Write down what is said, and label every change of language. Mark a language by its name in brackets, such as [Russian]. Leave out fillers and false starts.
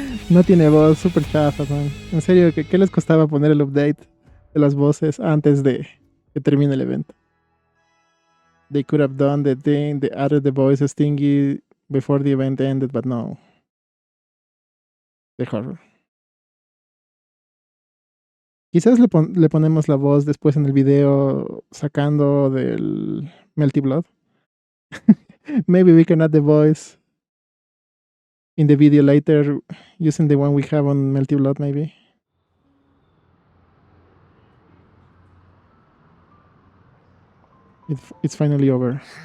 [Spanish] No tiene voz, super chafa, man. En serio, ¿qué les costaba poner el update de las voces antes de que termine el evento? [English] They could have done the thing, they added the voices thingy before the event ended, but no. The horror. [Spanish] Quizás le ponemos la voz después en el video sacando del Melty Blood. [English] Maybe we can add the voice in the video later using the one we have on Melty Blood, maybe. It's finally over.